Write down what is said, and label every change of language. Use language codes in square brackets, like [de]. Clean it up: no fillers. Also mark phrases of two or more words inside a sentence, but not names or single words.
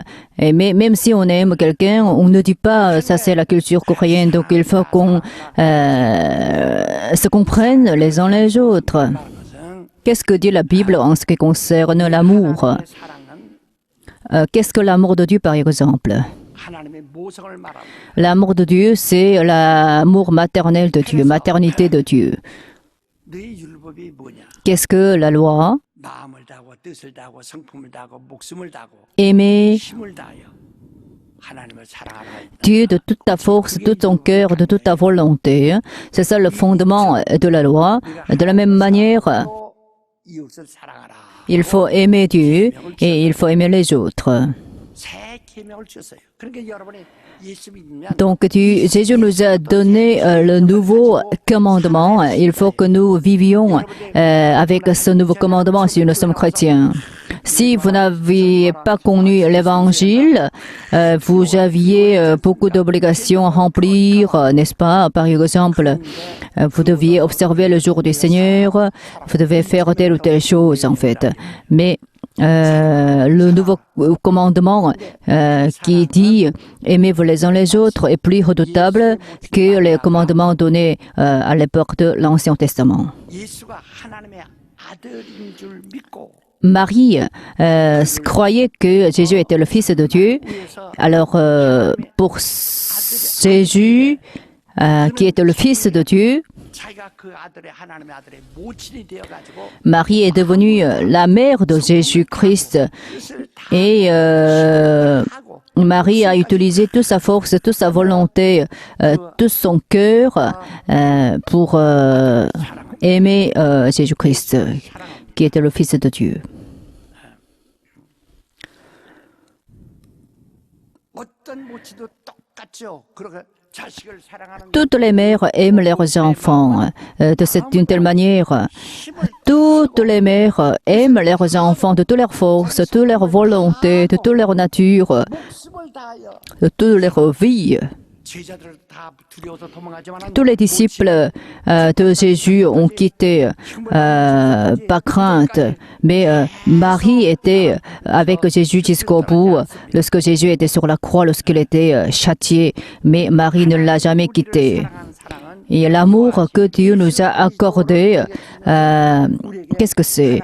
[fr] Mais même si on aime quelqu'un, on ne dit pas ça c'est la culture coréenne. Donc il faut qu'on se comprenne les uns les autres. Qu'est-ce que dit la Bible en ce qui concerne l'amour? Qu'est-ce que l'amour de Dieu par exemple? [ko] 하나님의 모성을 말하고 [fr] L'amour de Dieu, c'est l'amour maternel de Dieu, maternité de Dieu. [ko] 너의 율법이 뭐냐? [fr] Qu'est-ce que la loi? [ko] 마음을 다하고 뜻을 다하고 성품을 다하고 목숨을 다하고 [fr] Aimer [ko] 힘을 다하여 하나님을 사랑하라. [fr] Dieu de toute ta force, de tout ton cœur, de toute ta volonté. C'est ça le fondement de la loi. De la même manière, [ko] 또 이웃을 사랑하라. [fr] il faut aimer Dieu et il faut aimer les autres. [ko] 새 계명을 주셨어요. 그러니까 여러분이 예수 믿으면 [fr] Donc Jésus nous a donné le nouveau commandement. Il faut que nous vivions avec ce nouveau commandement si nous sommes chrétiens. Si vous n'aviez pas connu l'évangile, vous aviez beaucoup d'obligations à remplir, n'est-ce pas? Par exemple, vous deviez observer le jour du Seigneur, vous devez faire telle ou telle chose en fait. Mais le nouveau commandement qui dit « Aimez-vous les uns les autres » est plus redoutable que les commandements donnés à l'époque de l'Ancien Testament. [ko] 예수가 하나님의 아들인 줄 믿고 [fr] Marie croyait que Jésus était le Fils de Dieu. Alors, pour Jésus, qui était le Fils de Dieu, [ko] 자기가 그 아들의 하나님의 아들의 모친이 되어가지고 [fr] Marie est devenue la mère de Jésus-Christ. [ko] 뜻을 다 [fr] Et [ko] 하고 [fr] Marie a utilisé toute sa force, toute sa volonté, tout son cœur pour aimer Jésus-Christ, qui était le Fils de Dieu. [ko] 어떤 모친도 똑같죠. 그렇게 자식을 사랑하는 [fr] Toutes les mères aiment leurs enfants d'une telle manière. Toutes les mères aiment leurs enfants de toute leur force, de toute leur volonté, de toute leur nature, [ko] 목숨을 다하여 [fr] de toute leur vie. [ko] 제자들 다 두려워서 도망가지만 [fr] Tous les disciples de Jésus ont quitté par crainte, mais Marie était avec Jésus jusqu'au bout, lorsque Jésus était sur la croix, lorsqu'il était châtié, mais Marie ne l'a jamais quitté. Et l'amour que Dieu nous a accordé, qu'est-ce que c'est?